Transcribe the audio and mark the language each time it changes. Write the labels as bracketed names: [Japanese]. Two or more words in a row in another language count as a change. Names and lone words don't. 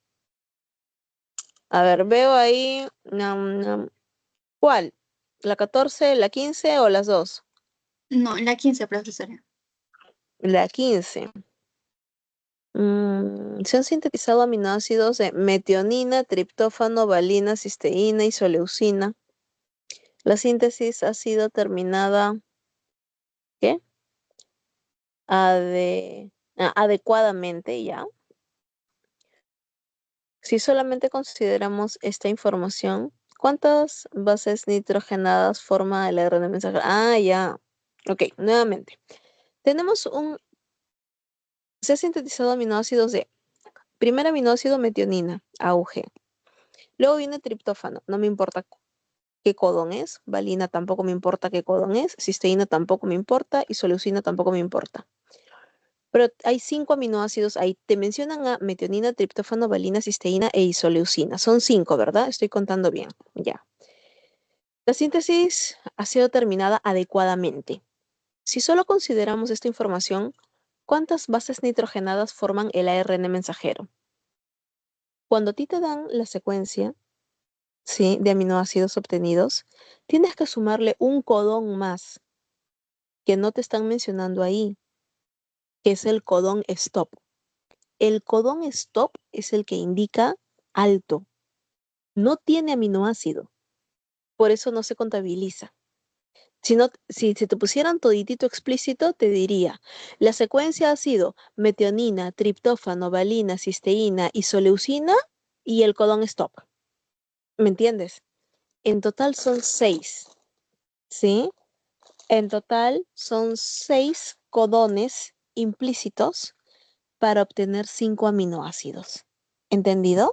[Spanish] A ver, veo ahí. ¿Cuál? ¿La 14, la 15 o las dos? No, la 15, profesora. La 15. Se han sintetizado aminoácidos de metionina, triptófano, valina, cisteína, isoleucina. La síntesis ha sido terminada, ¿qué? Adecuadamente, ya. Si solamente consideramos esta información, ¿cuántas bases nitrogenadas forma el ARN mensajero? Ah, ya. Ok, nuevamente. Se ha sintetizado aminoácidos de, primer aminoácido metionina, AUG. Luego viene triptófano, no me importa qué codón es, valina tampoco me importa qué codón es, cisteína tampoco me importa, isoleucina tampoco me importa. Pero hay 5 aminoácidos ahí. Te mencionan a metionina, triptófano, valina, cisteína e isoleucina. Son 5, ¿verdad? Estoy contando bien. Ya. La síntesis ha sido terminada adecuadamente. Si solo consideramos esta información, ¿cuántas bases nitrogenadas forman el ARN mensajero? Cuando a ti te dan la secuencia, ¿sí?, de aminoácidos obtenidos, tienes que sumarle un codón más que no te están mencionando ahí, que es el codón stop. El codón stop es el que indica alto. No tiene aminoácido. Por eso no se contabiliza. Si te pusieran toditito explícito, te diría, la secuencia ha sido metionina, triptófano, valina, cisteína, isoleucina y el codón stop. ¿Me entiendes? En total son 6. ¿Sí? En total son 6 codones implícitos para obtener 5 aminoácidos. ¿Entendido?